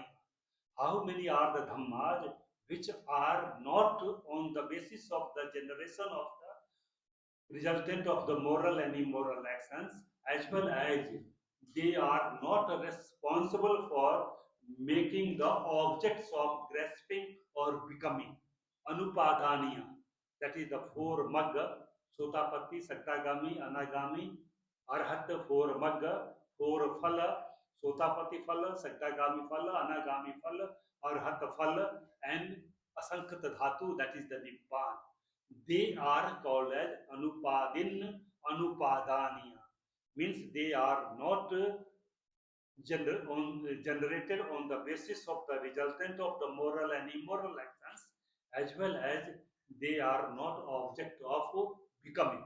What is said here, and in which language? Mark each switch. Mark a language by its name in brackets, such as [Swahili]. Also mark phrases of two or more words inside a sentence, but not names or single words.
[English] How many are the Dhammas which are not on the basis of the generation of the resultant of the moral and immoral actions, as well as they are not responsible for making the objects of grasping or becoming. [Pali] Anupadaniya, [English] that is the [Pali] 4 Magga, Sotapatti, Saktagami, Anagami, Arhat, 4 Magga, 4 Phala, Sotapatti Phala, Saktagami Phala, Anagami Phala, Arhat Phala, [English] and [Pali] Asankhata Dhatu, [English] that is the Nibbana. They are called as [Pali] Anupadin Anupadaniya. [English] Means they are not generated on the basis of the resultant of the moral and immoral actions, as well as they are not object of becoming.